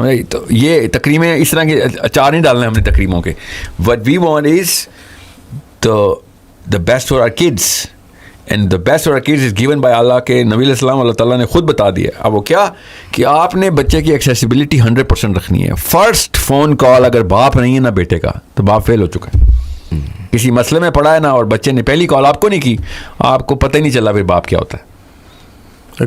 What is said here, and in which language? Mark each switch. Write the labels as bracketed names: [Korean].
[Urdu] تو یہ تقریباً اس طرح کے اچار نہیں ڈالنا ہے ہم نے تقریبوں کے. [English] What we want is the best for our kids, and the best for our kids is given by Allah. [Urdu] کے نبی علیہ السلام اللہ تعالیٰ نے خود بتا دیا. اب وہ کیا کہ آپ نے بچے کی ایکسیسیبلٹی 100% رکھنی ہے. فرسٹ فون کال اگر باپ نہیں ہے نا بیٹے کا تو باپ فیل ہو چکا ہے. کسی مسئلے میں پڑا ہے نا اور بچے نے پہلی کال آپ کو نہیں کی, آپ کو پتہ ہی نہیں چلا پھر باپ کیا ہوتا ہے.